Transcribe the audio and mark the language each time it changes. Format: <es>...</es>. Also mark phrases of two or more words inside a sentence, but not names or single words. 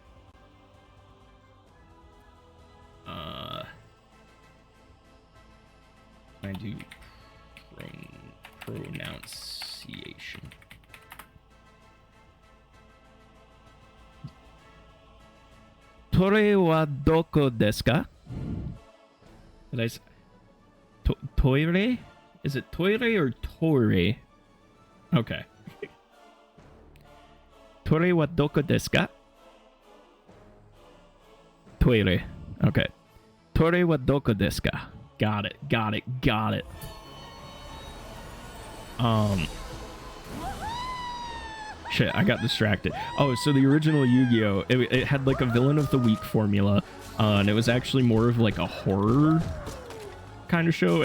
<en>I do pronunciation.</en> <ja>トレはどこですか?</ja> <en>Did I say toire? Is it toire or tore? Okay.</en> <ja>トレはどこですか?</ja> <en>Toire. Okay.</en> <ja>トレはどこですか?</ja> <en>Got it. Shit, I got distracted. Oh, so the original Yu-Gi-Oh! It had like a villain of the week formula, and it was actually more of like a horror kind of show.</en>